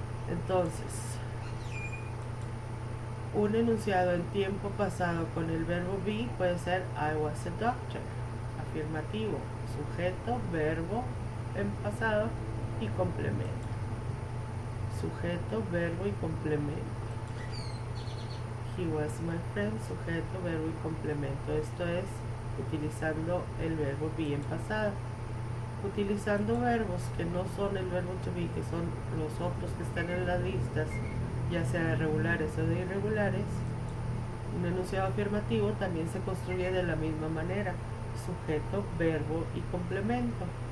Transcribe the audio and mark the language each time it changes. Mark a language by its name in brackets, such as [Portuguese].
[Spanish] Entonces, un enunciado en tiempo pasado con el verbo be puede ser [English] I was a doctor, [Spanish] afirmativo, sujeto, verbo en pasado y complemento. Sujeto, verbo y complemento. [English] He was my friend, [Spanish] sujeto, verbo y complemento. Esto es utilizando el verbo be en pasado. Utilizando verbos que no son el verbo to be, que son los otros que están en las listas, ya sea de regulares o de irregulares, un enunciado afirmativo también se construye de la misma manera: sujeto, verbo y complemento.